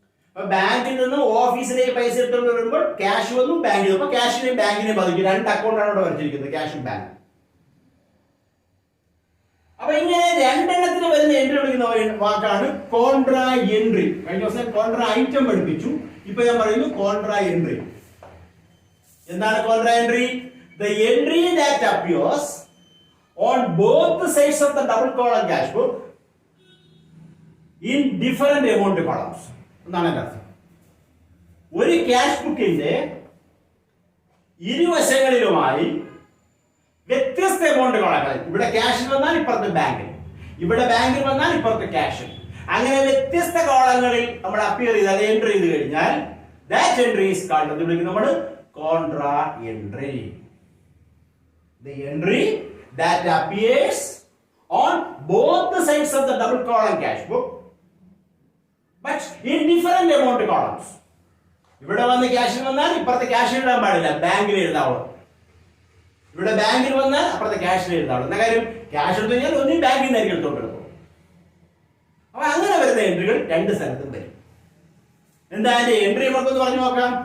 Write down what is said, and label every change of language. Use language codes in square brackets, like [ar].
[ml] അപ്പൊ ബാങ്കിൽ നിന്ന് ഓഫീസിലേക്ക് പൈസ എടുത്തുകൊണ്ട് വരുമ്പോൾ ക്യാഷ് വന്നു, ബാങ്കിൽ. അപ്പൊ ക്യാഷിനെയും ബാങ്കിനെയും ബാധിക്കും. 2 അക്കൗണ്ടാണ് ഇവിടെ വരച്ചിരിക്കുന്നത്, ക്യാഷും ബാങ്ക്. അപ്പൊ ഇങ്ങനെ 2 എണ്ണത്തിന് വരുന്ന എൻട്രി വിളിക്കുന്ന വാക്കാണ് കോൺട്രാ എൻട്രി. കഴിഞ്ഞ ദിവസം കോൺട്രാ ഐറ്റം പഠിപ്പിച്ചു. ഇപ്പൊ ഞാൻ പറയുന്നു കോൺട്രാ എൻട്രി. എന്താണ് contra entry? [en] The entry that appears on both sides of the double column cash book in different amount columns. [ml] എന്നാണ് എൻ്റെ അർത്ഥം. ഒരു ക്യാഷ് ബുക്കിന്റെ ഇരുവശങ്ങളിലുമായി വ്യത്യസ്ത എമൗണ്ട് കോളങ്ങൾ. ഇവിടെ ക്യാഷിൽ വന്നാൽ ഇപ്പുറത്ത് ബാങ്കിൽ, ഇവിടെ ബാങ്കിൽ വന്നാൽ ഇപ്പുറത്ത് ക്യാഷ്. അങ്ങനെ വ്യത്യസ്ത കോളങ്ങളിൽ നമ്മൾ അപ്പിയർ ചെയ്ത് അത് എൻട്രി ചെയ്ത് കഴിഞ്ഞാൽ [en] that entry is called [ml] എന്ന് വിളിക്കുന്നത് നമ്മൾ contra entry. [en] The entry that appears on both the sides of the double column cash book but in different amount columns. [ml] ഇവിടെ വന്ന് ക്യാഷിൽ വന്നാൽ ഇപ്പുറത്തെ ക്യാഷിൽ എഴുതാൻ പാടില്ല, ബാങ്കിൽ എഴുതാവുള്ളൂ. ഇവിടെ ബാങ്കിൽ വന്നാൽ അപ്പുറത്തെ ക്യാഷിൽ എഴുതാവുള്ളൂ. എന്ന കാര്യം ക്യാഷ് എടുത്തു കഴിഞ്ഞാൽ ഒന്നും ബാങ്കിൽ നിന്നായിരിക്കും എടുത്തോണ്ടെടുക്കും. അപ്പൊ അങ്ങനെ വരുന്ന എൻട്രികൾ 2 സ്ഥലത്തും വരും. എന്താ അതിന്റെ എൻട്രി നമുക്കൊന്ന് പറഞ്ഞു നോക്കാം.